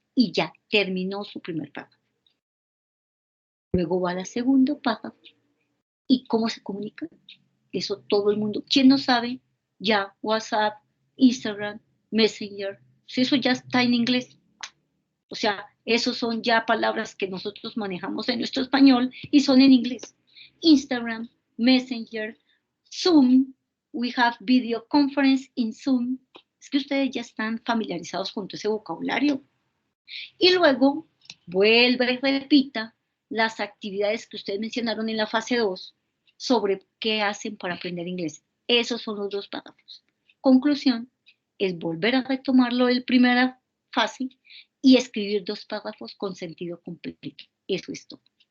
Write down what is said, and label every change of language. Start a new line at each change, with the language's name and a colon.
Spanish: Y ya terminó su primer párrafo. Luego va al segundo párrafo. ¿Y cómo se comunica? Eso todo el mundo. ¿Quién no sabe? Ya, WhatsApp, Instagram, Messenger. Eso ya está en inglés. O sea, esos son ya palabras que nosotros manejamos en nuestro español y son en inglés.
English: Instagram, Messenger, Zoom, we have video conference in Zoom.
Spanish: Es que ustedes ya están familiarizados con todo ese vocabulario. Y luego vuelve y repita las actividades que ustedes mencionaron en la fase 2 sobre qué hacen para aprender inglés. Esos son los dos párrafos. Conclusión es volver a retomarlo de primera fase y escribir 2 párrafos con sentido completo. Eso es todo.